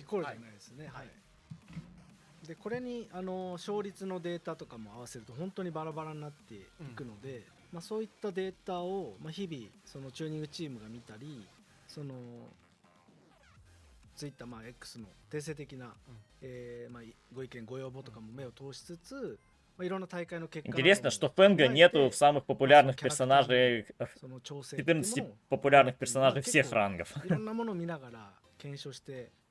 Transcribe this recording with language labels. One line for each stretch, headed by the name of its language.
Japanese: イコールじゃないですねはいでこれに勝率のデータとかも合わせると本当にバラバラになっていくので、まあ、そういったデータを、まあ、日々そのチューニングチームが見たりそのTwitter、まあ、X の定性的な、まあ、ご意見ご要望とかも目を通しつつ、まあ、いろんな大会の結果
Russian: Интересно, что Фэнга нету в самых популярных персонажей,
Japanese: その調整
Russian: 14 популярных персонажей всех рангов.
Japanese: いろんなものを見ながら検証して